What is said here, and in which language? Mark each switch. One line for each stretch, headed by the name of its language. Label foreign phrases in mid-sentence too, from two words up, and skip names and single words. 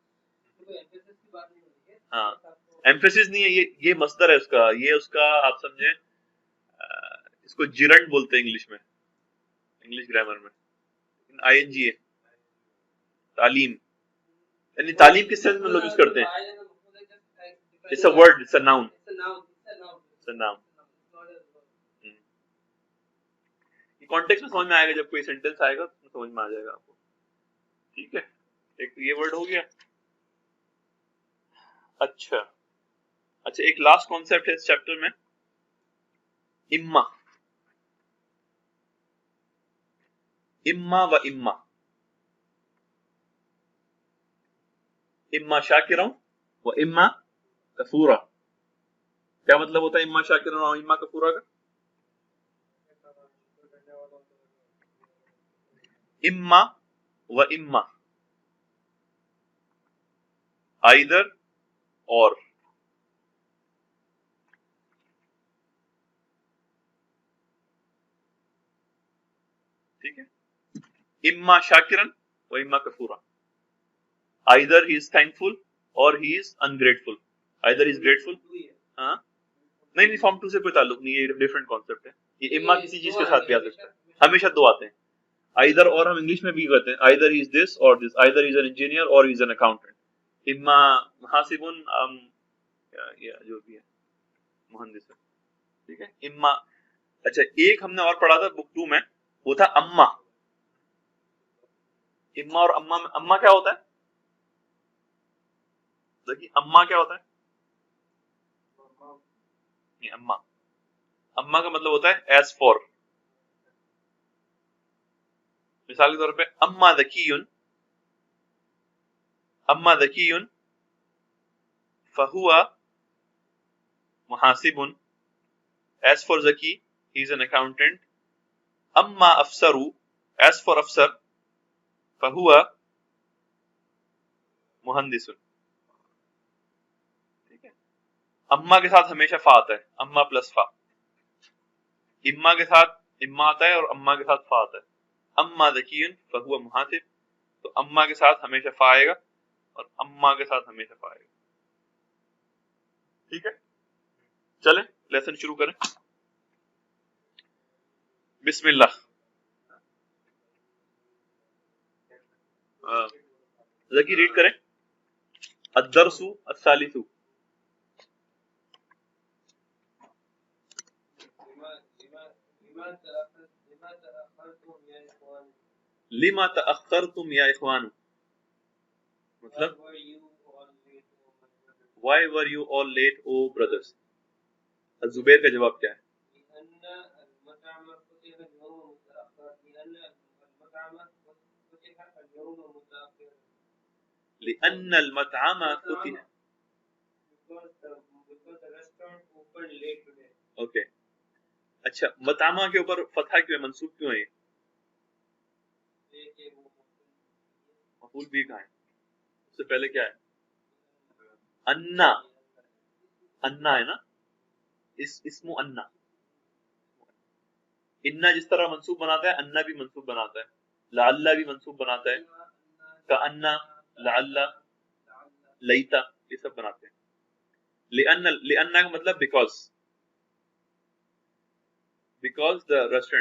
Urdu: ہاں, ایمفیسس نہیں ہے, یہ مصدر ہے اس کا, یہ اس کا آپ سمجھیں, اس کو جیرنڈ بولتے ہیں انگلش میں, انگلش گرامر میں. ING ہے تعلیم, یعنی تعلیم کس سینس میں لوگ یوز کرتے ہیں؟
English: It's a word, it's a noun. It's a noun.
Urdu: یہ کانٹیکسٹ میں سمجھ میں آئے گا, جب کوئی سینٹینس آئے گا تو سمجھ میں آ جائے گا آپ کو. ٹھیک ہے, ایک یہ ورڈ ہو گیا. اچھا, ایک لاسٹ کانسیپٹ ہے اس چیپٹر میں, اما.
Arabic: اما و اما, اما شاکرا و اما کفورا.
Urdu: کیا مطلب ہوتا ہے
Arabic: اما شاکرا و اما کفورا
Urdu: کا؟ اما و اما either اور. ٹھیک ہے،
Arabic: اما شاکرا و اما کفورا.
English: either he is thankful or he is ungrateful. either he is grateful.
Urdu: ہاں نہیں فارم 2 سے کوئی تعلق نہیں، یہ ڈفرینٹ کانسیپٹ ہے. یہ اما کسی چیز کے ساتھ بھی آ سکتا ہے، ہمیشہ دو آتے ہیں. either اور ہم انگلش میں بھی کہتے ہیں
English: either he is this or this. either he is an engineer or he is an accountant.
Urdu: اما محاسبن یا جو بھی ہے مہندس ہے. ٹھیک ہے اما. اچھا ایک ہم نے اور پڑھا تھا بک 2 میں، وہ تھا اما. اما اور اما میں اما کیا ہوتا ہے؟ دیکھیے اما کیا ہوتا ہے؟ اما اما کا مطلب ہوتا ہے
English: as for.
Urdu: مثال کے طور پہ
Arabic: اما ذکیٌ، اما ذکیٌ فہو محاسب.
English: as for ذکی he is an accountant.
Arabic: اما افسر
English: as for
Arabic: افسر فہو مہندس.
Urdu: ٹھیک ہے، اما کے ساتھ ہمیشہ فا آتا ہے، اما پلس فا. اما کے ساتھ اما آتا ہے اور اما کے ساتھ فا آتا ہے.
Arabic: اما ذکی فہو محاسب،
Urdu: تو اما کے ساتھ ہمیشہ فا آئے گا اور اما کے ساتھ ہمیشہ فا آئے گا. ٹھیک ہے، چلیں لیسن شروع کریں. بسم اللہ. ذکی ریڈ کریں.
Arabic: الدرس الثالث. لما تأخرتم یا اخوان، مطلب
English: why were you all late O brothers.
Urdu: الزبیر کا جواب کیا ہے؟
Arabic: لأن المطعم فتح.
Urdu: اوکے اچھا، مطعمہ کے اوپر فتح کیوں ہے، منصوب کیوں ہے یہ؟ مفعول بھی کہاں ہے؟ اس سے پہلے کیا ہے؟ انا. انا ہے نا، اسم انا. انا جس طرح منصوب بناتا ہے انا بھی منصوب بناتا ہے، لعل بھی منصوب بناتا ہے، کأنا، لعل، لیتا، یہ سب بناتے ہیں. لأن کا مطلب
English: because the restaurant.